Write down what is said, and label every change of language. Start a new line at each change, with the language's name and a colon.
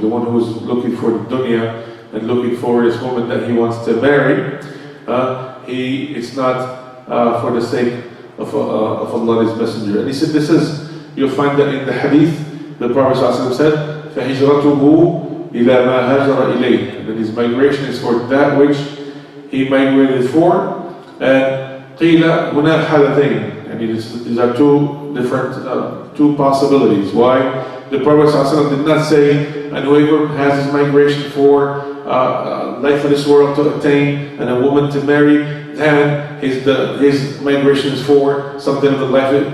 English: The one who is looking for the dunya and looking for this woman that he wants to marry, it's not for the sake of Allah and His Messenger. And he said, you'll find that in the hadith, the Prophet ﷺ said,
Arabic: فَهِجْرَتُهُ إِلَى مَا هَاجَرَ إِلَيْهِ.
English: And that his migration is for that which he migrated for.
Arabic: And قِيلَ هُنَا حَالَتَيْنِ.
English: And these are two possibilities. Why? The Prophet ﷺ did not say, and whoever has his migration for life of this world to attain and a woman to marry, and his migration is for something of the life.